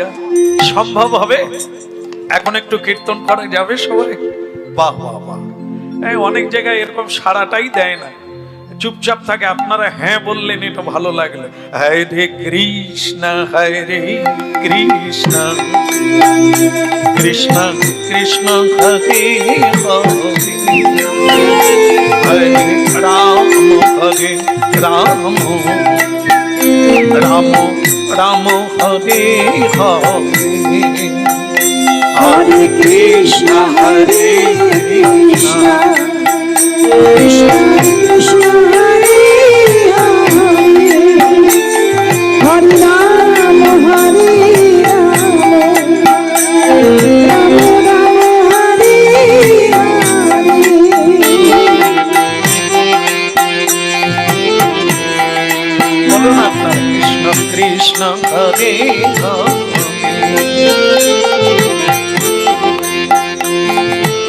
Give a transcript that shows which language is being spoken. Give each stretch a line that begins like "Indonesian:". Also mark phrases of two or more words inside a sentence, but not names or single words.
Bangla: সম্ভব হবে? এখন একটু কীর্তন করা যাবে সবাই? বাহ বাহ বাহ। অনেক জায়গায় এরকম সারাটাই দেয় না, চুপচাপ থাকে। আপনারা হ্যাঁ বললেন, এটা ভালো লাগলো। হরে কৃষ্ণ হরে কৃষ্ণ কৃষ্ণ কৃষ্ণ হরে হরে রাম হরে রাম রাম রাম হরে হরে Hare Krishna, Hare Krishna, Krishna Krishna, Hare Hare, Hare Rama, Hare Rama, Rama Rama, Hare Hare. বলুন আপনার, কৃষ্ণ কৃষ্ণ হরে হরে